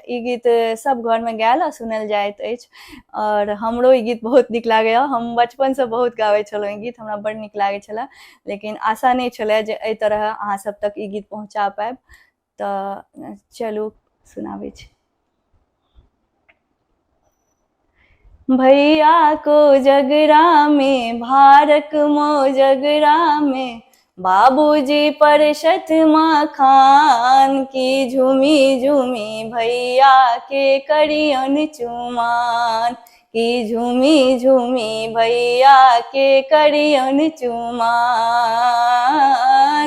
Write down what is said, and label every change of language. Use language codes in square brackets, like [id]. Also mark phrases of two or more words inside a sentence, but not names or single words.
[mai] ई गीत सब घरमे गायल आ सुनल जाइत अछि और हमरो ई गीत बहुत नीक लागैए। हम बचपनसँ बहुत गाबै छलहुँ। ई गीत हमरा बड्ड नीक लागै छलए, लेकिन आशा नहि छलए जे एहि तरह अहाँ सब तक ई गीत पहुँचा पायब। तऽ चलू सुनाबै छी। भैया को जगरा में भारत मो जगरा में बाबूजी परसत मखान की झूमी झूमी भैया के करियन चुमान की झूमी झूमी भैया के करियन चुमान।